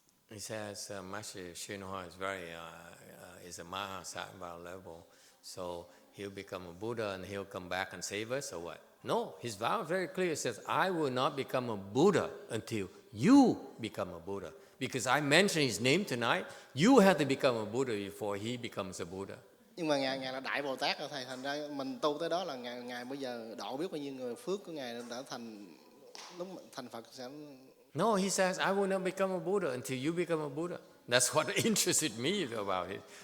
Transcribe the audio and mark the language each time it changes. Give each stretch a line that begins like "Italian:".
English: He says Master YongHua is a Mahasattva level, so he'll become a Buddha and he'll come back and save us or what? No, his vow is very clear. It says, I will not become a Buddha until you become a Buddha. Because I mentioned his name tonight, you have to become a Buddha before he becomes a Buddha.
Vietnamese: Nhưng mà Ngài là đại Bồ Tát rồi thầy, thành ra mình tu tới đó là Ngài bây giờ độ biết bao nhiêu người, phước của Ngài đã thành, lúc thành Phật sẽ...
English: No, he says, I will not become a Buddha until you become a Buddha. That's what interested me about it.